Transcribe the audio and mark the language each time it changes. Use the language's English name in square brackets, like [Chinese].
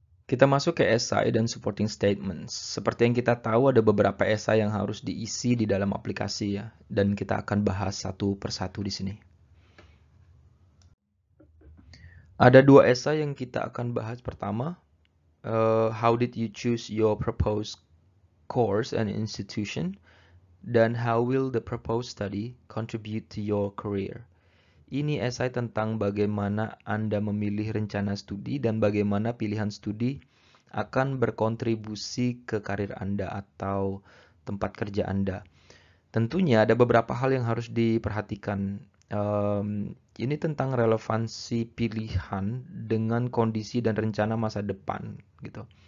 [Indonesian] Kita masuk ke esai dan supporting statements. Seperti yang kita tahu ada beberapa esai yang harus diisi di dalam aplikasi ya, dan kita akan bahas satu persatu di sini. Ada dua esai yang kita akan bahas. Pertama, [English] how did you choose your proposed course and institution, [Indonesian] dan [English] how will the proposed study contribute to your career. [Indonesian] Ini esai tentang bagaimana Anda memilih rencana studi dan bagaimana pilihan studi akan berkontribusi ke karir Anda atau tempat kerja Anda. Tentunya ada beberapa hal yang harus diperhatikan. Ini tentang relevansi pilihan dengan kondisi dan rencana masa depan gitu.